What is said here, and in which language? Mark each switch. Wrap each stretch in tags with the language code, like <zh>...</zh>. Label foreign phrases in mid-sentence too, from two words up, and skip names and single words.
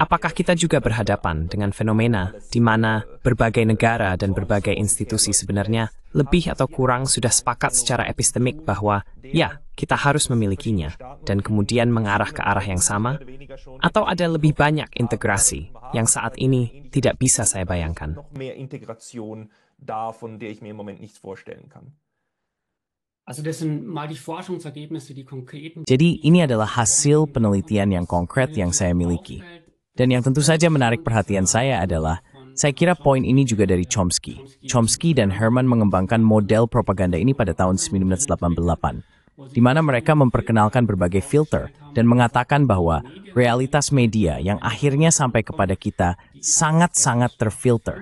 <id>Apakah kita juga berhadapan dengan fenomena di mana berbagai negara dan berbagai institusi sebenarnya lebih atau kurang sudah sepakat secara epistemik bahwa ya, kita harus memilikinya dan kemudian mengarah ke arah yang sama? Atau ada lebih banyak integrasi yang saat ini tidak bisa saya bayangkan?</id> <de>Noch mehr Integration da, von der ich mir im Moment nichts vorstellen kann. Also das sind mal die Forschungsergebnisse, die konkreten.</de> <id>Jadi ini adalah hasil penelitian yang konkret yang saya miliki. Dan yang tentu saja menarik perhatian saya adalah, saya kira poin ini juga dari Chomsky. Chomsky dan Herman mengembangkan model propaganda ini pada tahun 1988, di mana mereka memperkenalkan berbagai filter dan mengatakan bahwa realitas media yang akhirnya sampai kepada kita sangat-sangat terfilter.</id>